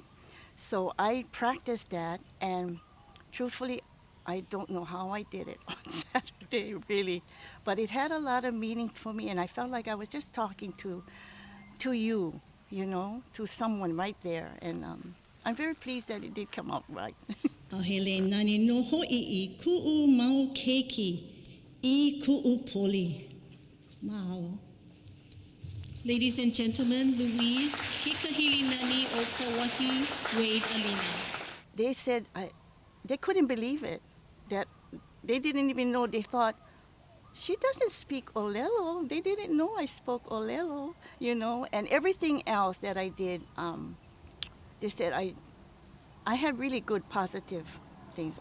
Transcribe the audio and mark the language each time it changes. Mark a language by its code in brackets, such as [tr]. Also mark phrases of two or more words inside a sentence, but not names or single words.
[en] So I practiced that, and truthfully, I don't know how I did it on Saturday, really. But it had a lot of meaning for me, and I felt like I was just talking to you, to someone right there. And I'm very pleased that it did come out right. [haw] Ahele nani no ho'i I ku'u mau keiki I ku'u poli. Mahalo. [en] Ladies and gentlemen, Louise Kikahili Nani o Kauahi Wade Alina. They said they couldn't believe it, that they didn't even know. They thought, she doesn't speak Olelo. They didn't know I spoke Olelo, and everything else that I did, they said I had really good positive things.